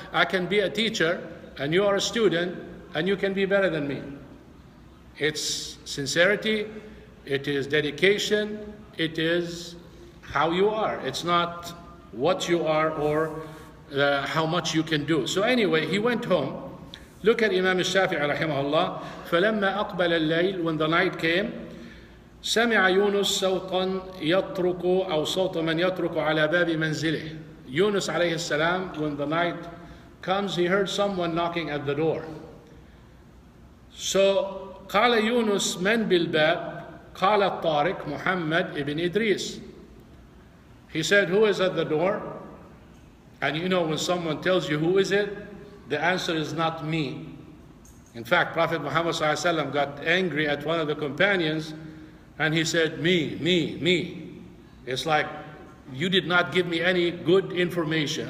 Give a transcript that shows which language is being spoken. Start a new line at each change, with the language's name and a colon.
English: I can be a teacher and you are a student and you can be better than me. It's sincerity, it is dedication, it is how you are. It's not what you are or how much you can do. So anyway, he went home. Look at Imam al-Shafi'i rahimahullah.
Arabic: فَلَمَّا أَقْبَلَ اللَّيْلِ,
English: when the night came,
Arabic: سمع يونس صوتا يترك أو صوت من يترك على باب منزله.
English: Yunus alayhi salam, when the night comes, he heard someone knocking at the door. So
Arabic: قال يونس من بالباب قال الطارق محمد ibn Idris.
English: He said, who is at the door? And you know, when someone tells you who is it, the answer is not me. In fact, Prophet Muhammad ﷺ got angry at one of the companions and he said, me. It's like, you did not give me any good information.